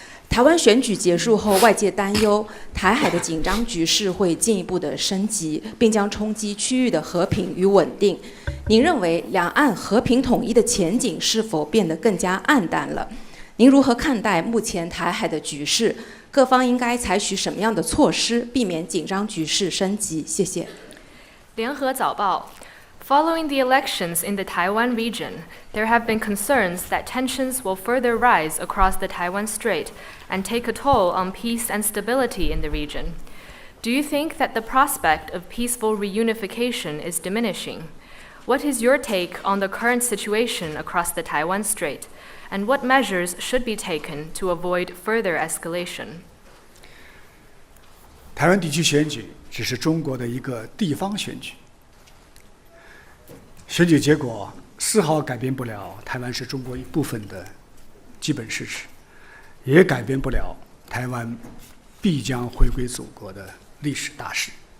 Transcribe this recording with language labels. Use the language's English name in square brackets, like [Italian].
[Chinese] 台湾选举结束后，外界担忧台海的紧张局势会进一步的升级，并将冲击区域的和平与稳定。您认为两岸和平统一的前景是否变得更加暗淡了？您如何看待目前台海的局势？各方应该采取什么样的措施，避免紧张局势升级？谢谢。联合早报。 [English] Following the elections in the Taiwan region, there have been concerns that tensions will further rise across the Taiwan Strait and take a toll on peace and stability in the region. Do you think that the prospect of peaceful reunification is diminishing? What is your take on the current situation across the Taiwan Strait, and what measures should be taken to avoid further escalation? [Chinese] 台湾地区选举只是中国的一个地方选举，选举结果丝毫改变不了台湾是中国一部分的基本事实，也改变不了台湾必将回归祖国的历史大势。